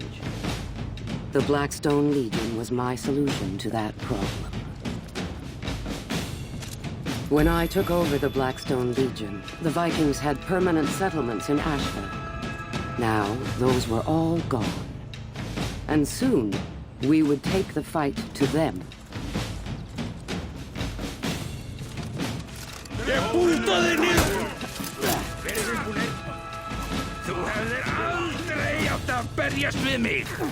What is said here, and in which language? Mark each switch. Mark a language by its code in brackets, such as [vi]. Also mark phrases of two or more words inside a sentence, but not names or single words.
[en] The Blackstone Legion was my solution to that problem. When I took over the Blackstone Legion, the Vikings had permanent settlements in Ashfeld. Now, those were all gone. And soon, we would take the fight to them. [is] Þú hefðir aldrei átt að berjast við mig!